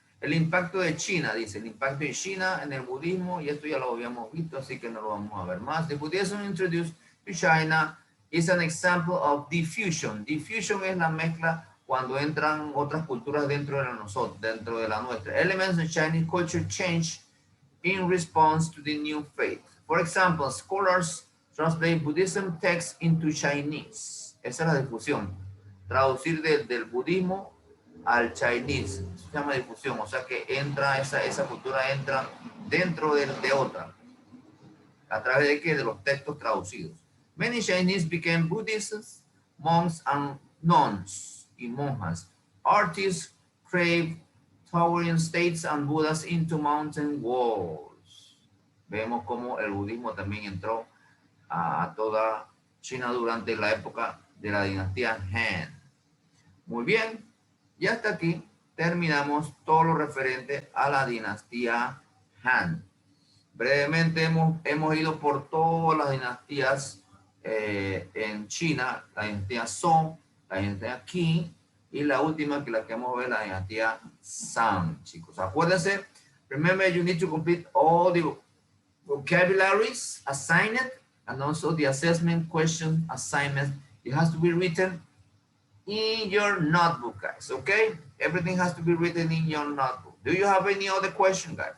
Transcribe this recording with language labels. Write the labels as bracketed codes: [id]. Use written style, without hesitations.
[es] El impacto de China, dice, el impacto de China en el budismo, y esto ya lo habíamos visto, así que no lo vamos a ver más. [en] The Buddhism introduced to China is an example of diffusion. [es] Diffusion es la mezcla cuando entran otras culturas dentro de la nuestra. [en] Elements of Chinese culture change in response to the new faith. For example, scholars translate Buddhism texts into Chinese. Esa es la difusión. [es] Traducir del budismo al Chinese. Eso se llama difusión. O sea que entra, esa cultura entra dentro de otra. ¿A través de qué? De los textos traducidos. [en] Many Chinese became Buddhists, monks and nuns y monjas. Artists craved towering states and Buddhas into mountain walls. [es] Vemos cómo el budismo también entró a toda China durante la época de la dinastía Han. Muy bien, y hasta aquí terminamos todo lo referente a la dinastía Han. Brevemente hemos ido por todas las dinastías en China, la dinastía Song, la dinastía Qing, y la última que vamos a ver, la dinastía Shang, chicos. [en] Acuérdense, remember you need to complete all the vocabularies assigned, and also the assessment question assignment. It has to be written in your notebook, guys, okay? Everything has to be written in your notebook. Do you have any other question, guys?